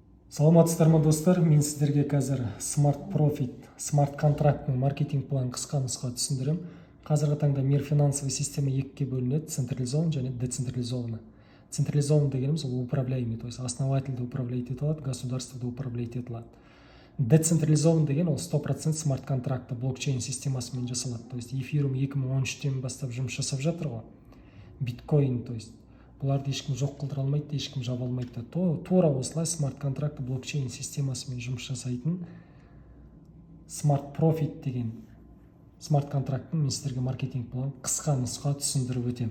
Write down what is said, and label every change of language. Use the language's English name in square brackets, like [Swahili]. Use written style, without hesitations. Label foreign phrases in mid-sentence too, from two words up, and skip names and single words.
[Kazakh] Саламатсыздар ма достар, мен сіздерге қазір Smart Profit, Smart контрактның маркетинг планын қысқа нұсқа түсіндірем. Қазіргі таңда [Russian] мир финансовый система [Kazakh] екіге бөлінеді: централизован және децентрализованный. Централизован дегеніміз ол [Russian] управляемый, то есть [Kazakh] основательді управлять ете алады, государствода управлять ете алады. Децентрализован деген ол 100% смарт контракты блокчейн системасымен жасалады. [Russian] То есть [Kazakh] эфирум 2013-тен бастап жұмыс жасап жатыр ғой. Биткоин, [Russian] то есть [Kazakh] бұларды ешкім жоқ қылдыра алмайды, ешкім жаба алмайды. Тура осылай смарт контракты блокчейн системасымен жұмыс жасайтын Smart Profit деген смарт контракттың мен сіздерге маркетинг планын қысқа нұсқа түсіндіріп өтем.